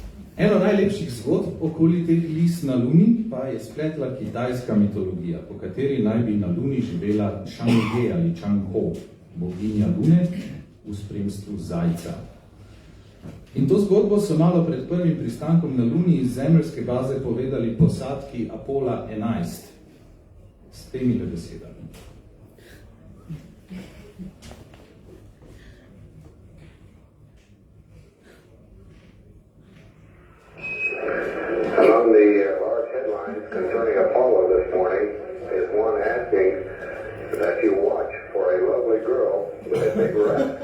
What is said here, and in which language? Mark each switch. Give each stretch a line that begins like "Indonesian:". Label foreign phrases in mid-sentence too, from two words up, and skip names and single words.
Slovenian: Eno najlepših zgodb okoli teh lis na Luni pa je spletla kitajska mitologija, po kateri naj bi na Luni živela Chang'e ali Chang'o, boginja Lune, v spremstvu zajca. In to zgodbo so malo pred prvim pristankom na Luni iz zemeljske baze povedali posadki Apola 11 s temi besedami.
English: Among the large headlines concerning Apollo this morning is one asking that you watch for a lovely girl with a big breast.